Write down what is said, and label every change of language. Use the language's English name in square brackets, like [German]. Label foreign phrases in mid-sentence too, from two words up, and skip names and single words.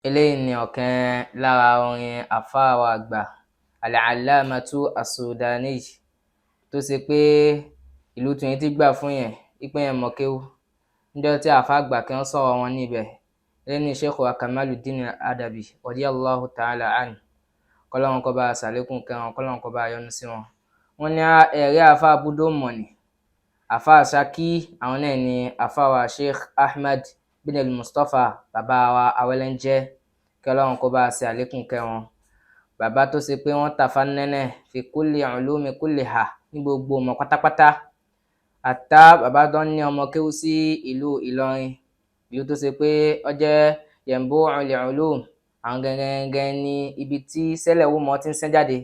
[Yoruba] Eléyìí ni ọ̀kan lára orin àfáà wa àgbà Al-Allamatu As-Sudani tó ṣe pé ìlú tòun ti gbà fún yẹn wípé yẹn mọ̀ kéwú. Níjọ́ tí àfáà àgbà kan sọ̀rọ̀ wọn níbẹ̀, lẹ́ni Sheikh wa Kamaluddin Adabi [Arabic] رضي الله تعالى عنه, [Yoruba] kọ́lọ́run kó bá a ṣàlékún kẹwọn, kọ́lọ́run kó bá a yọ́nú sí wọn. Wọ́n ní ẹ̀rí àfáà Búdó Mọ̀nì, àfáà Ṣakí, àwọn náà ni àfáà wa Sheikh Ahmad bin al-Mustapha, bàbá wa Awẹ́lẹ́njẹ́, kí Ọlọ́run kó bá a ṣe àlékún kẹwọn. Bàbá tó ṣe pé wọ́n [Arabic] تفنن في كل علوم كلها, [Yoruba] ní gbogbo ọmọ pátápátá. Àtá bàbá tó ní ọmọ kéwú sí ìlú Ìlọrin, ìlú tó ṣe pé ó jẹ́ [Arabic] ينبوع العلوم, [Yoruba] àwọn gẹ́gẹ́ ní ibi tí sẹ́lẹ̀ wú mọ́ ti ń sẹ́ jáde.